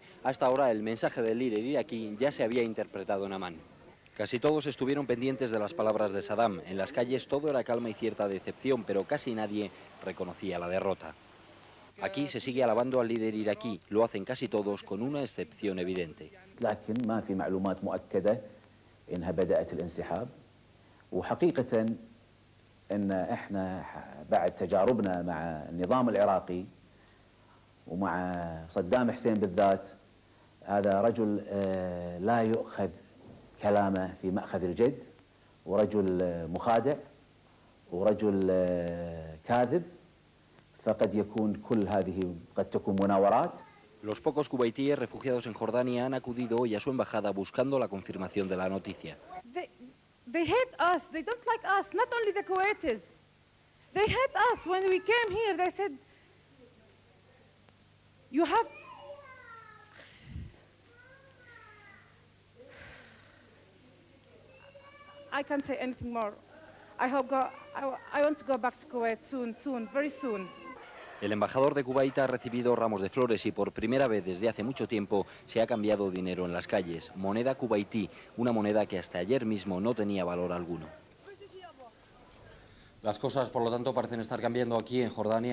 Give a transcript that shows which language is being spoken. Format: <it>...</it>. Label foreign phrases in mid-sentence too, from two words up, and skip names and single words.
<es>Hasta ahora el mensaje del líder iraquí ya se había interpretado en Amán. Casi todos estuvieron pendientes de las palabras de Saddam. En las calles todo era calma y cierta decepción, pero casi nadie reconocía la derrota. Aquí se sigue alabando al líder iraquí. Lo hacen casi todos, con una excepción evidente.</es> <ar>لكن ما في معلومات مؤكدة إنها بدأت الانسحاب وحقيقة إن إحنا بعد تجاربنا مع النظام العراقي ومع صدام حسين بالذات هذا رجل لا يؤخذ كلامه في مأخذ الجد ورجل مخادع ورجل كاذب فقد يكون كل هذه قد تكون مناورات.</ar> <es>Los pocos cubaitíes refugiados en Jordania han acudido hoy a su embajada buscando la confirmación de la noticia.</es> <en>They hate us. They don't like us. Not only the Kuwaitis. They hate us. When we came here, they said, "You have." I can't say anything more. I want to go back to Kuwait soon, very soon.</en> <es>El embajador de Kuwait ha recibido ramos de flores y por primera vez desde hace mucho tiempo se ha cambiado dinero en las calles. Moneda kuwaití, una moneda que hasta ayer mismo no tenía valor alguno. Las cosas, por lo tanto, parecen estar cambiando aquí en Jordania.</es>